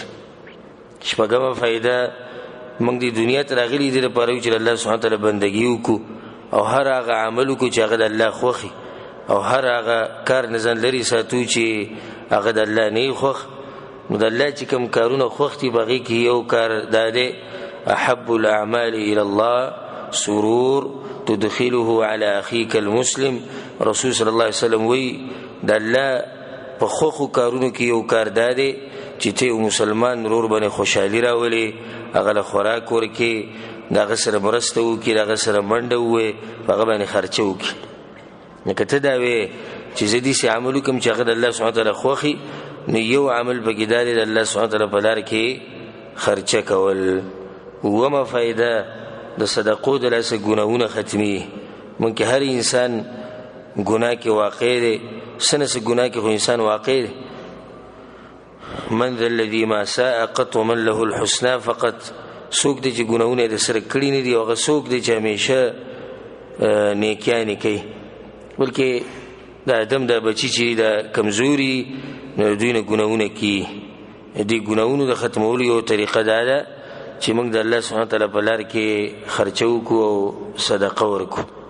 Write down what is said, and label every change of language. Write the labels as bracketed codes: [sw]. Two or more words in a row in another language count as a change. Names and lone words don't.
[ps] شپږمه فایده موږ د دنیا ته راغلي دې لپاره چې الله [ar] سبحانه وتعالی [ps] بندګي وکړو او هر هغه عمل وکړو چې هغه د الله خوښي، او هر هغه کار نه ځان لرې ساتو چې هغه د الله نه خوښ. نو د الله چې کوم کارونه خوښ دي په هغې کې یو کار دا دی [ar] احب الاعمال الى الله سرور تدخله على اخيك المسلم. [ps] رسول [ar] صلی الله علیه وسلم [ps] وی د الله په خوخو کارونو کې یو کار دا دی چې ته یو مسلمان ورور باندې خوشحالي راولې، هغه له خوراک ورکې، د هغه سره مرسته وکړي، د هغه سره منډه ووایې، په هغه باندې خرچه وکړي. نو که ته دا وې چې زه داسې عمل وکړم چې هغه د الله [ar] سبحانه وتعالی [ps] خوښي، نو یو عمل پکې دا دی د الله [ar] سبحانه وتعالی [ps] په لار کې خرچه کول. اوومه فایده د صدقو د لاسه ګناهونه ختمي. مونږ کې هر انسان ګناه کې واقع دی، څه نه څه ګناه کې خو انسان واقع دی. [ar] من ذا الذي ما ساء قط ومن له الحسنى فقط. [ps] څوک دی چې ګناهونه د سره کړي نه دي، او هغه څوک دی چې همیشه نیکیانې کوي. بلکې د آدم د بچي چې د کمزوري نو دوی نه ګناهونه کوي. دې ګناهونو د ختمولو یو طریقه دا ده چې موږ د الله [ar] سبحانه وتعالی [ps] په لار کې خرچه وکړو او صدقه ورکړو.